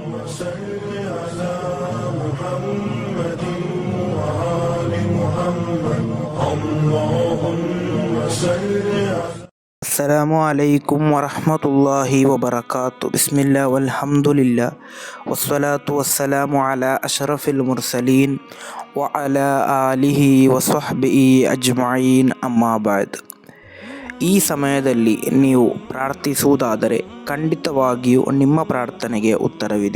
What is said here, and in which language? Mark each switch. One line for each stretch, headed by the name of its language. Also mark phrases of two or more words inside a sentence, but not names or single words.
Arabic: صل على محمد وآل محمد اللهم صل على السلام عليكم ورحمة الله وبركاته. بسم الله والحمد لله والصلاة والسلام على أشرف المرسلين وعلى آله وصحبه أجمعين أما بعد.
Kannada: ಈ ಸಮಯದಲ್ಲಿ ನೀವು ಪ್ರಾರ್ಥಿಸುವುದಾದರೆ ಖಂಡಿತವಾಗಿಯೂ ನಿಮ್ಮ ಪ್ರಾರ್ಥನೆಗೆ ಉತ್ತರವಿದೆ.